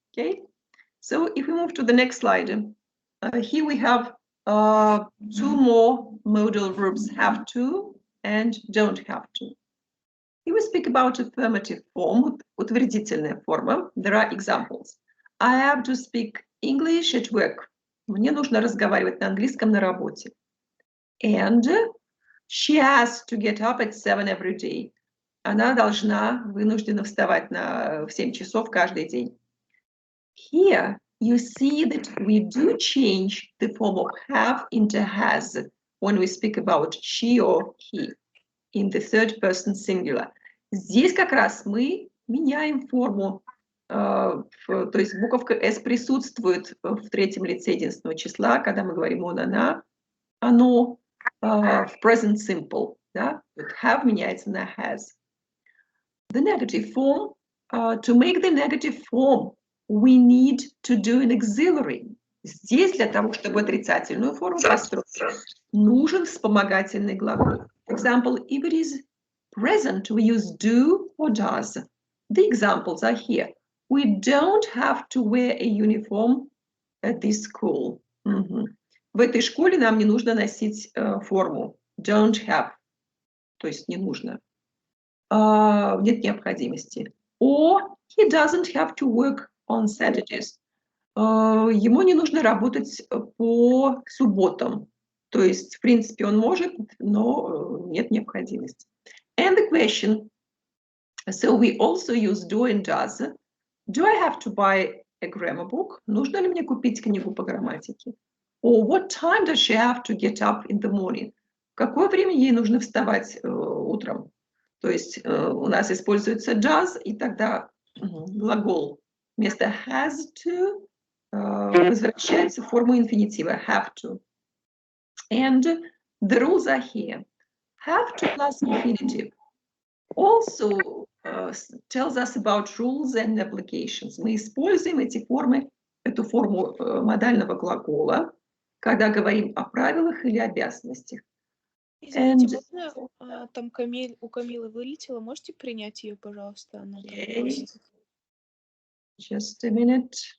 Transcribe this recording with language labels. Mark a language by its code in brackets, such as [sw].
[en] Okay, so if we move to the next slide, here we have two more modal verbs, have to and don't have to. Here we speak about affirmative form, [ru] утвердительная форма. [en] There are examples. I have to speak English at work. [ru] Мне нужно разговаривать на английском на работе. [en] And she has to get up at 7 every day. [ru] Она вынуждена вставать в 7 часов каждый день. [en] Here you see that we do change the form of have into has when we speak about she or he in the third person singular. [ru] Здесь как раз мы меняем форму, то есть буковка S присутствует в третьем лице единственного числа, когда мы говорим он, она, оно, в present simple, да? [en] Have [ru] меняется на [en] has. The negative form, to make the negative form, we need to do an auxiliary. [ru] Здесь для того, чтобы отрицательную форму построить, нужен вспомогательный глагол. [en] For example, if it is present, we use do or does. The examples are here. We don't have to wear a uniform at this school. [ru] В этой школе нам не нужно носить форму. [en] Don't have. [ru] То есть не нужно. Нет необходимости. [en] Or he doesn't have to work on Saturdays. [ru] Ему не нужно работать по субботам. То есть, в принципе, он может, но нет необходимости. [en] And the question, so we also use do and does. Do I have to buy a grammar book? [ru] Нужно ли мне купить книгу по грамматике? [en] Or what time does she have to get up in the morning? [ru] В какое время ей нужно вставать утром? То есть у нас используется does, и тогда глагол вместо has to возвращается в форму инфинитива have to. [en] And the rules are here. Have to plus infinitive also tells us about rules and obligations. [ru] Мы используем эту форму модального глагола, когда говорим о правилах или обязанностях. Извините, можно, там у Камилы вылетела, можете принять ее, пожалуйста? Она там просит. [en] Just a minute.